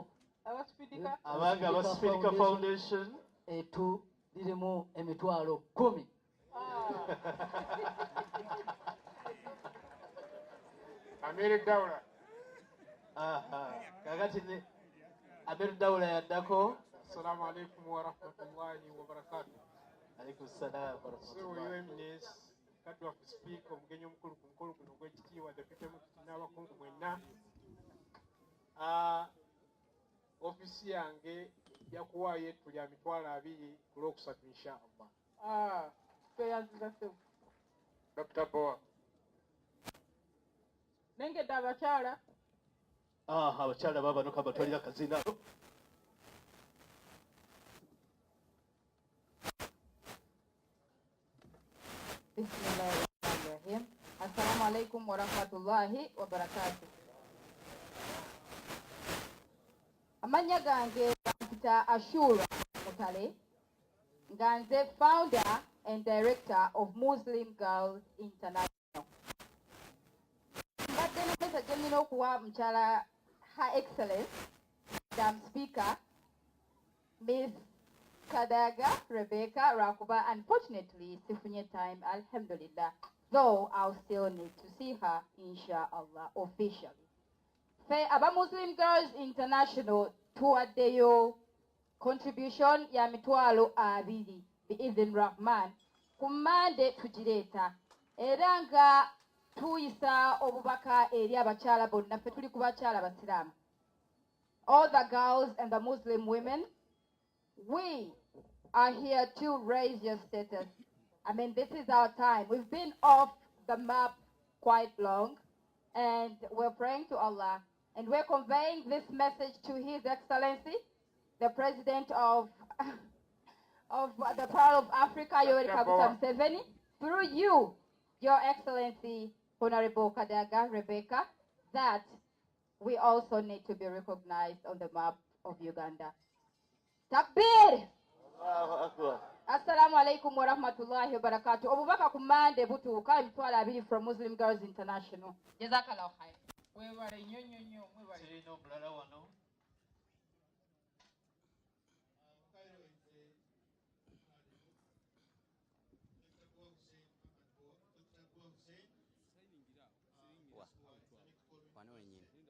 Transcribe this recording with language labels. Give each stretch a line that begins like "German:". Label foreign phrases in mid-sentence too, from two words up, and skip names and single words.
Ganda: abange abaspirika foundation ettu lirimu $10,000. Amir Daula. Kakati ne Amir Daula yaddako.
Arabic: السلام عليكم ورحمة الله وبركاته. عليكم سلام ورحمة الله.
Ganda: Eminence kadwa ku speaker omugenyi omukulu ku mukolo guno gw'ekitiibwa
English: deputy mufti
Ganda: n'abakungu mwenna. Ofisi yange yakuwaayo ettu lya $20,000 ku Lwokusatu inshallah. Dr. Boa. Nengedde abakyala. Abakyala babano kabatwalira kazina.
Arabic: بسم الله الرحمن الرحيم. السلام عليكم ورحمة الله وبركاته.
Ganda: Amanya gange Dr. Ashura Mutale, nga nze
English: founder and director of Muslim Girls International.
Ganda: Mbadde na message nnina okuwa mukyala
English: Her Excellence, Madam Speaker, Ms.
Ganda: Kadaga Rebecca Rakuba. Unfortunately, sifunye time, alhamdulillah.
English: Though I'll still need to see her, inshallah, officially.
Ganda: Fe aba Muslim Girls International tuwaddeyo contribution ya $20,000
Arabic: بإذن الرحمن
Ganda: ku Mande tugireeta era nga tuyisa obubaka eri abakyala bonna ffe tuli ku bakyala basiraamu,
English: all the girls and the Muslim women. We are here to raise your status. I mean, this is our time. We've been off the map quite long, and we're praying to Allah And we're conveying this message to His Excellency, the President of the Pearl of Africa, Yoweri Kaguta Museveni, through you, Your Excellency, Honorable Kadaga Rebecca, that we also need to be recognized on the map of Uganda.
Arabic: Takbir! السلام عليكم ورحمة الله وبركاته.
Ganda: Obubaka kumande butuuka emitwalo 2
English: from Muslim Girls International.
Arabic: جزاك الله خير.
Ganda: Webale nnyo nnyo nnyo mwebale. Sirina omulala wano. Wano wenyini.